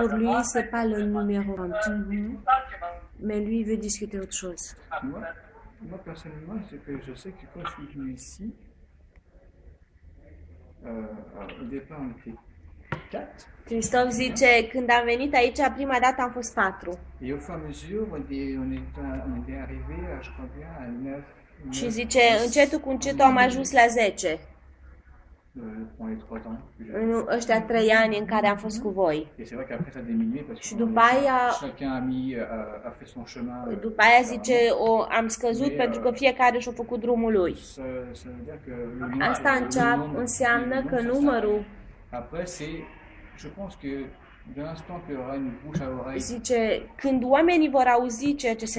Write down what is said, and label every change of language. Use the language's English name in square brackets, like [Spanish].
[French] Pour lui, c'est pas le numéro 1. [Romanian] Altceva. [French] Mais lui, il veut discuter autre chose. Moi, personnellement, c'est que je sais que quand je suis venu ici, au départ, on était 4. [Romanian] Cristof zice, când am venit aici, prima dată am fost 4. [French] Et au fur et à mesure, on était arrivé, je crois bien, à 9. [Romanian] Și zice, încetul cu încetul am ajuns la 10. [French] Pendant les 3 ans. que j'avais. [Romanian] În ăștia 3 ani în care am fost cu voi. [French] Et c'est vrai qu'après, ça a diminué parce [Romanian] Și [French] que [Romanian] după aia, [French] chacun a fait son chemin. [Romanian] după aia zice, am scăzut pentru că fiecare și-a făcut drumul lui. [French] Ça veut dire que le nombre, [Romanian] Asta înseamnă că numărul, [French] Après, c'est, je pense que de l'instant qu'il y aura une bouche à oreille, [Romanian] zice, când oamenii vor auzi ceea ce se